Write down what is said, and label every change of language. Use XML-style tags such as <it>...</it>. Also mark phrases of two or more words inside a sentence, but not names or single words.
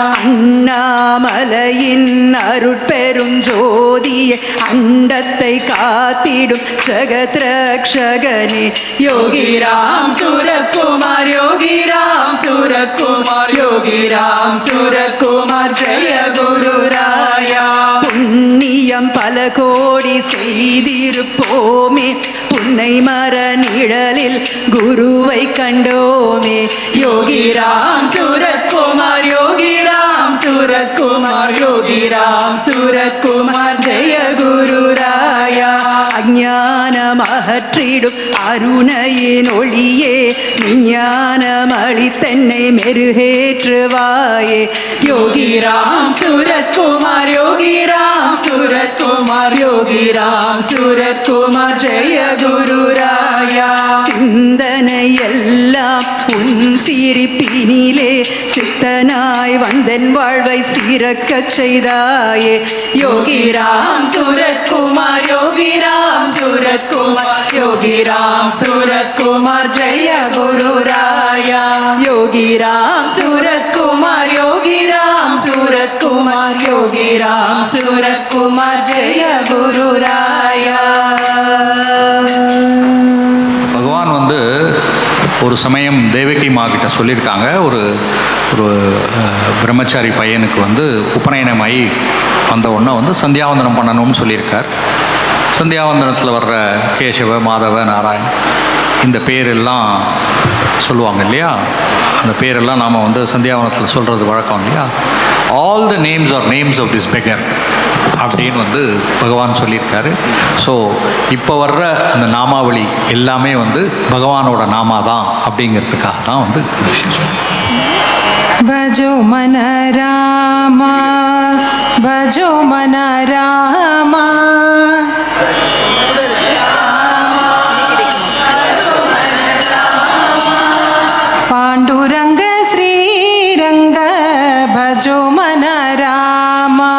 <ta>அண்ணாமலையின் அருட்பெரும் ஜோதியே அண்டத்தை காத்திடும் ஜகத் ரக்ஷகனே</ta> <hi>योगी राम सूरत कुमार योगी राम सूरत कुमार योगी राम सूरत कुमार जय गुरु राया</hi> <ta>புண்ணியம் பல கோடி செய்திருப்போமே புன்னை மர நிழலில் குருவை கண்டோமே</ta> <hi>योगी राम सूरत कुमार योगी राम सूरत कुमार योगी राम सूरत कुमार जय गुरु राया</hi> <ta>அஞ்ஞானம் அகற்றிடும் அருணையின் ஒளியே விஞ்ஞானம் அளித்தன்னை மெருகேற்றுவாயே</ta> <hi>योगी राम सूरत कुमार योगी राम सूरत कुमार योगी राम सूरत कुमार जय गुरु राया</hi> <ta>சிந்தனை எல்லாம் உன் சிரிப்பினிலே சித்தனாய் வந்தன் வாழ்வை சிறக்கச் செய்தாயே</ta> <hi>योगी राम सूरत कुमार योगी राम सूरत कुमार योगी राम सूरत कुमार जय गुरु राया யோகி ராம் सूरत कुमार योगी राम सूरत कुमार योगी राम सूरत कुमार जय गुरु राया</hi> <ta>பகவான் வந்து ஒரு சமயம் தேவகி மா கிட்ட சொல்லியிருக்காங்க, ஒரு ஒரு பிரம்மச்சாரி பையனுக்கு வந்து உபநயனமாகி வந்த உடனே வந்து சந்தியாவந்தனம் பண்ணணும்னு சொல்லியிருக்கார். சந்தியாவந்தனத்தில் வர்ற கேசவ, மாதவ, நாராயண் இந்த பேரெல்லாம் சொல்லுவாங்க இல்லையா, அந்த பேரெல்லாம் நாம் வந்து சந்தியாவனத்தில் சொல்கிறது வழக்கம் இல்லையா.</ta> <en>All the names are names of this beggar</en> <ta>அப்படின்னு வந்து பகவான் சொல்லியிருக்காரு. ஸோ இப்போ வர்ற அந்த நாமாவளி எல்லாமே வந்து பகவானோட நாமா தான் அப்படிங்கிறதுக்காக தான் வந்து இந்த விஷயம் சொல்றேன்.</ta> <hi>भजो मन रामा, भजो मन रामा, पांडुरंग श्रीरंग भजो मन रामा,</hi>